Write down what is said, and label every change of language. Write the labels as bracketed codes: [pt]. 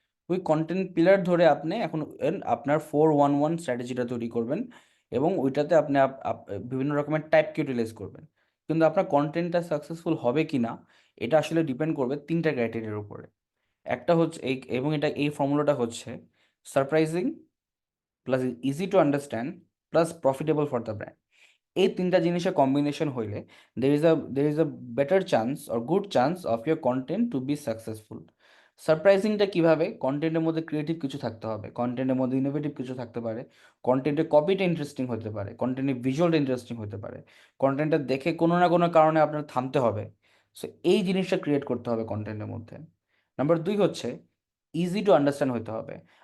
[bn] ওই content pillar ধরে আপনি এখন আপনার 4-1-1 স্ট্র্যাটেজিটা তৈরি করবেন এবং ওইটাতে আপনি বিভিন্ন রকমের টাইপকে ইউটিলাইজ করবেন। কিন্তু আপনার কন্টেন্টটা সাকসেসফুল হবে কি না, এটা আসলে ডিপেন্ড করবে 3টা ক্রাইটেরিয়ার উপরে। একটা হচ্ছে এবং এই ফর্মুলাটা হচ্ছে [en] Surprising plus easy to understand plus profitable for the brand. [bn] এই তিনটা জিনিসের কম্বিনেশন হইলে [en] there is a better chance or good chance of your content to be successful. [bn] সারপ্রাইজিংটা কিভাবে? কন্টেন্টের মধ্যে ক্রিয়েটিভ কিছু থাকতে হবে, কন্টেন্টের মধ্যে ইনোভেটিভ কিছু থাকতে পারে, কন্টেন্টের কপিটা ইন্টারেস্টিং হতে পারে, কন্টেন্টের ভিজুয়ালটা ইন্টারেস্টিং হতে পারে, কন্টেন্টটা দেখে কোনো না কোনো কারণে আপনার থামতে হবে। সো এই জিনিসটা ক্রিয়েট করতে হবে কন্টেন্টের মধ্যে। নাম্বার 2 হচ্ছে ইজি টু আন্ডারস্ট্যান্ড হতে হবে।